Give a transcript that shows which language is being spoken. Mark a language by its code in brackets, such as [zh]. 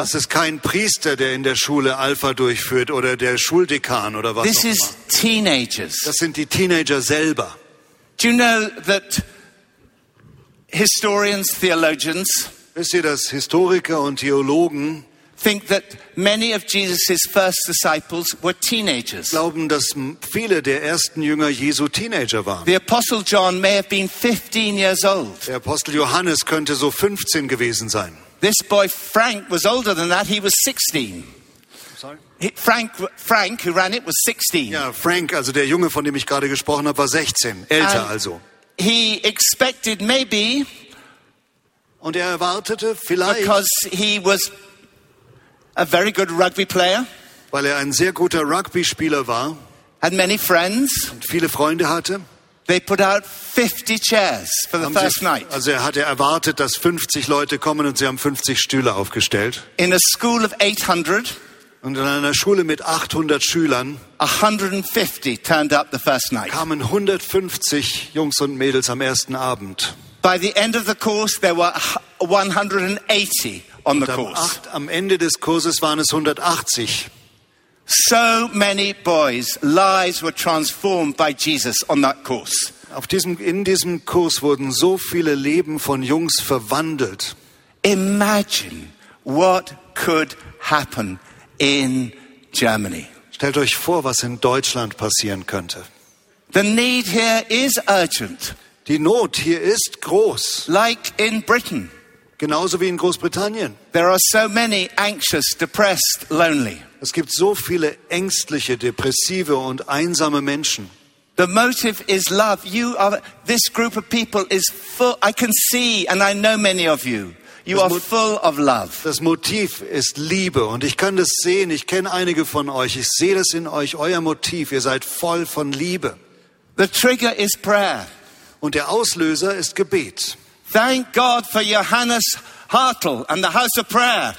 [de] Das ist kein Priester, der in der Schule Alpha durchführt oder der Schuldekan oder was [en] this [de] auch [en] is [de] immer. [en] Teenagers. [de] Das sind die Teenager selber. [en] Do you know that historians, theologians? [de] Wisst ihr, dass Historiker und Theologen [en] think that many of Jesus' first disciples were teenagers. [de] Glauben, dass viele der ersten Jünger Jesu Teenager waren. [en] The Apostle John may have been 15 years old. [de] Der Apostel Johannes könnte so 15 gewesen sein. [en] This boy Frank was older than that. He was 16. Sorry. Frank, who ran it, was 16. [de] Ja, Frank, also der Junge, von dem ich gerade gesprochen habe, war 16. Älter [en] And [de] also. [en] He expected maybe. [de] Und er erwartete vielleicht. [en] Because he was a very good rugby player. [de] Weil er ein sehr guter Rugby-Spieler war. [en] Had many friends. [de] Und viele Freunde hatte. [en] They put out 50 chairs for the first night. [de] Also er hatte erwartet, dass 50 Leute kommen und sie haben 50 Stühle aufgestellt. [en] In a school of 800. [de] Und in einer Schule mit 800 Schülern. [en] 150 turned up the first night. [de] Kamen 150 Jungs und Mädels am ersten Abend. [en] By the end of the course there were 180. On the course. [de] Am Ende des Kurses waren es 180. [en] So many boys' lives were transformed by Jesus on that course. [de] In diesem Kurs wurden so viele Leben von Jungs verwandelt. [en] Imagine what could happen in Germany. [de] Stellt euch vor, was in Deutschland passieren könnte. [en] The need here is urgent. [de] Die Not hier ist groß. [en] Like in Britain. [de] Genauso wie in Großbritannien. [en] There are so many anxious, depressed, lonely. [de] Es gibt so viele ängstliche, depressive und einsame Menschen. [en] The motive is love. You are this group of people is full. I can see and I know many of you. You are full of love. [de] Das Motiv ist Liebe und ich kann das sehen. Ich kenne einige von euch. Ich sehe das in euch. Euer Motiv. Ihr seid voll von Liebe. [en] The trigger is prayer. [de] Und der Auslöser ist Gebet. [en] Thank God for Johannes Hartl and the House of Prayer.